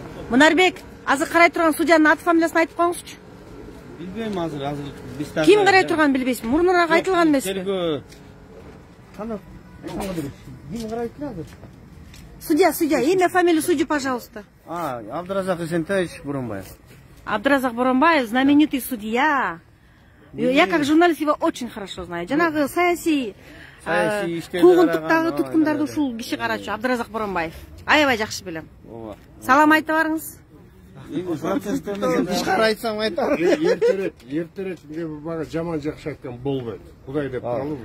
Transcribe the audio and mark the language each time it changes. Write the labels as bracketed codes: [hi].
[ky] Мунарбек, азыр карай турган судьянын аты фамилиясын айтып коюңузчу. Билбейм азыр биз Ким карай турган билбейсизби? Мурунураак айтылган эмеспи? Тергөө. Кана ким карайт азыр? [ru] Судья, имя, фамилию судьи, пожалуйста. Абдуразак Эсентаевич Боронбаев. Абдуразак Боронбаев, знаменитый судья. Я как журналист его очень хорошо знаю. [ky] Жанагы саясий куугунтуктагы туткундарды ушул киши карачу, Абдуразак Боронбаев. Аябай жакшы билем. Салам айтып барыңыз. Тышкары айтсам айтам. Эртерээк мага жаман жакшы айткан болбойт. Кудай деп калып.